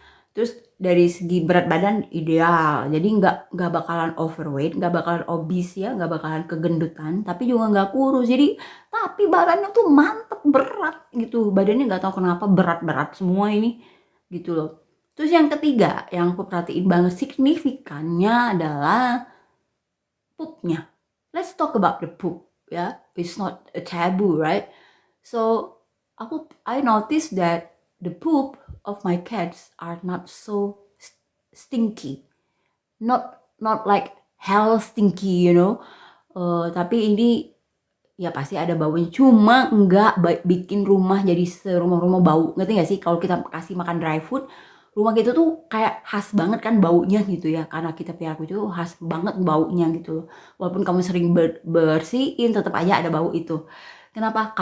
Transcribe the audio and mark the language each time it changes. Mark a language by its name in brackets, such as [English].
[Indonesian] Terus dari segi berat badan ideal, jadi nggak bakalan overweight, nggak bakalan obese ya, nggak bakalan kegendutan, tapi juga nggak kurus. Jadi tapi badannya tuh mantep, berat gitu, badannya nggak tahu kenapa berat-berat semua ini gitu loh. Terus yang ketiga yang aku perhatiin banget signifikannya adalah poopnya. [English] Let's talk about the poop ya, it's not a taboo right. So I noticed that the poop of my cats are not so stinky, not like hell stinky, you know. [Indonesian] Tapi ini ya pasti ada baunya, cuma nggak bikin rumah jadi serumah-rumah bau. Ngerti nggak sih? Kalau kita kasih makan dry food, rumah kita tuh kayak khas banget kan baunya gitu ya, karena kita piara kucing tuh khas banget baunya gitu. Walaupun kamu sering bersihin, tetap aja ada bau itu. Kenapa?